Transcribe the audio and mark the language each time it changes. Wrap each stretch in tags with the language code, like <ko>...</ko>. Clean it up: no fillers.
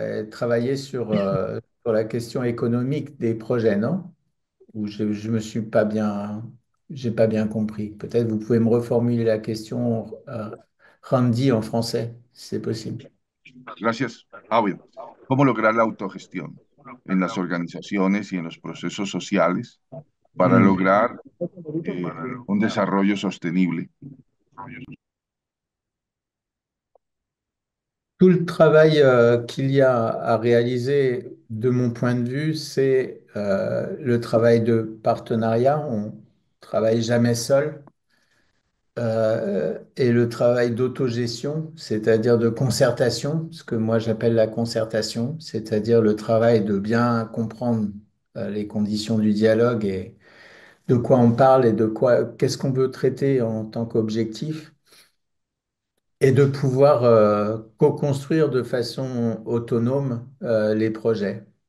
<fr>Travailler sur la question économique des projets, non? Ou je me suis pas bien, j'ai pas bien compris. Peut-être vous pouvez me reformuler la question, Randy, en français, si c'est possible.</fr> <es>Gracias. Ah, bueno. ¿Cómo lograr la autogestión en las organizaciones y en los procesos sociales para Hmm. lograr un desarrollo sostenible?</es> <fr>Tout le travail qu'il y a à réaliser, de mon point de vue, c'est le travail de partenariat. On travaille jamais seul. Et le travail d'autogestion, c'est-à-dire de concertation, ce que moi j'appelle la concertation, c'est-à-dire le travail de bien comprendre les conditions du dialogue et de quoi on parle et de quoi, qu'est-ce qu'on veut traiter en tant qu'objectif, et de pouvoir co-construire de façon autonome les projets.</fr>